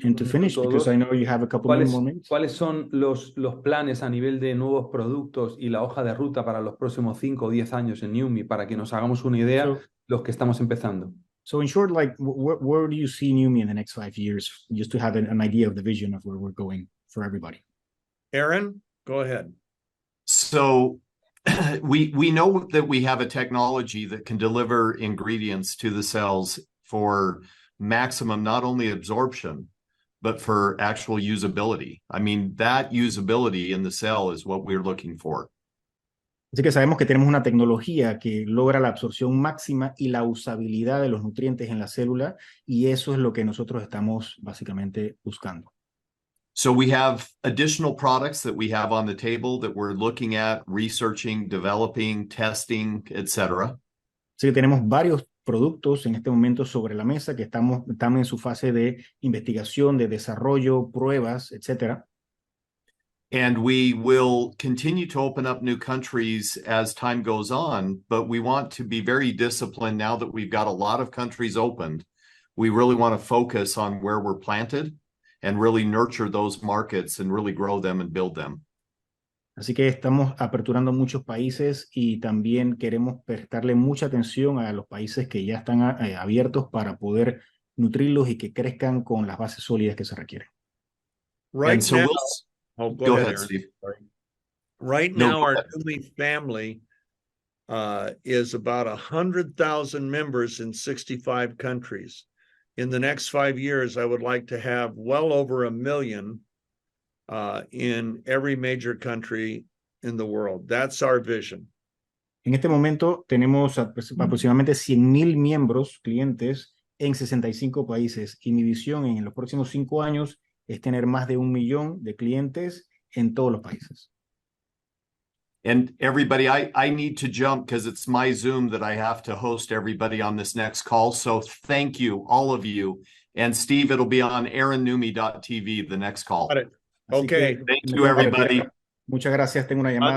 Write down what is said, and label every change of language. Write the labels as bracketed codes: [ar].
[en] And to finish, because I know you have a couple more minutes. [es] ¿cuáles son los planes a nivel de nuevos productos y la hoja de ruta para los próximos 5 o 10 años en Newme, para que nos hagamos una idea los que estamos empezando? [en] So in short, like, where do you see Newme in the next 5 years, just to have an idea of the vision of where we're going for everybody? Aaron, go ahead. So we know that we have a technology that can deliver ingredients to the cells for maximum not only absorption, but for actual usability. I mean, that usability in the cell is what we're looking for. [es] Así que sabemos que tenemos una tecnología que logra la absorción máxima y la usabilidad de los nutrientes en la célula, y eso es lo que nosotros estamos básicamente buscando. [en] So we have additional products that we have on the table that we're looking at, researching, developing, testing, etc. [es] Así que tenemos varios productos en este momento sobre la mesa que están en su fase de investigación, de desarrollo, pruebas, etcétera. [en] And we will continue to open up new countries as time goes on, but we want to be very disciplined now that we've got a lot of countries opened. We really want to focus on where we're planted and really nurture those markets and really grow them and build them. [es] Así que estamos aperturando muchos países y también queremos prestarle mucha atención a los países que ya están abiertos para poder nutrirlos y que crezcan con las bases sólidas que se requieren. [en] Right so now, go ahead, Steve. Right now, our Newme family is about 100,000 members in 65 countries. In the next 5 years, I would like to have well over 1 million in every major country in the world. That's our vision. [es] En este momento tenemos aproximadamente 100,000 miembros, clientes, en 65 países. Y mi visión en los próximos 5 años es tener más de 1 millón de clientes en todos los países. [en] And everybody, I need to jump because it's my Zoom that I have to host everybody on this next call. So thank you, all of you. And Steve, it'll be on aaronnume.tv, the next call. Got it. [es] Así [en] Okay. [es] que, [en] Thank you, everybody. [es] Muchas gracias. Tengo una llamada.